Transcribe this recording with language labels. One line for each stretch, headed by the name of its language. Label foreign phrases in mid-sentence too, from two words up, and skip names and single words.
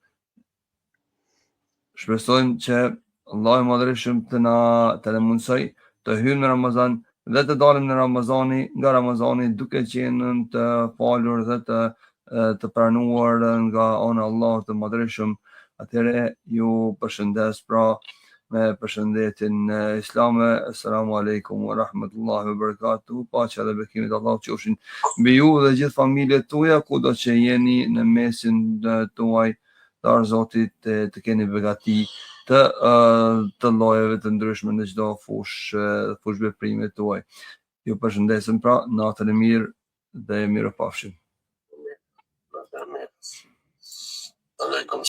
Albanian: Shpresojmë që Allahu i Madhërisëm të na mundsoj të hyjmë në Ramazan dhe të dalim në nga Ramazani duke qenë të falur dhe të pranuar nga ana e Allahut të Madhërisëm. Atëherë ju përshëndes pra me përshëndetjen islame.
Arabic: السلام عليكم ورحمة الله وبركاته.
Albanian: Paqja dhe bekimet e Allahut qofshin mbi ju dhe gjithë familjet tuaja, kudo që jeni në mesin tuaj. Dar Zotit të keni begati të llojeve të ndryshme në çdo fush veprime tuaj. Ju përshëndesim pra, natën e mirë dhe mirupafshim.